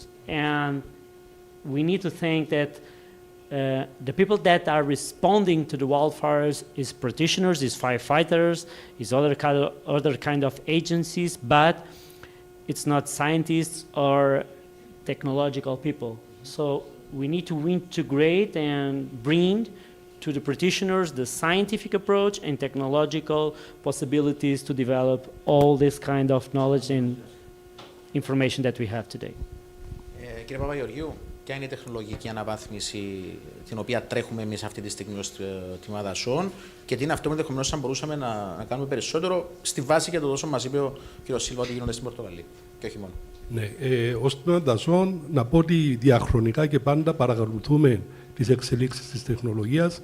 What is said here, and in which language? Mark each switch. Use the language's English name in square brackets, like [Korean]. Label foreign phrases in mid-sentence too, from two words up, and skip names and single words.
[English] And we need to think that the people that are responding to the wildfires is practitioners, is firefighters, is other kind of agencies, but it's not scientists or technological people. So we need to integrate and bring to the practitioners the scientific approach and technological possibilities to develop all this kind of knowledge and information that we have today. [Greek] Κύριε Παπαγεωργίου, ποια είναι η τεχνολογική αναβάθμιση την οποία τρέχουμε εμείς αυτή τη στιγμή ως τμήμα δασών και τι είναι αυτό που ενδεχομένως θα μπορούσαμε να κάνουμε περισσότερο στη βάση για το τόσο μας είπε ο κ. Σίλβα ότι γίνονται στην Πορτογαλία και όχι μόνο. Ναι, ως τμήμα δασών να πω ότι διαχρονικά και πάντα παρακολουθούμε τις εξελίξεις της τεχνολογίας.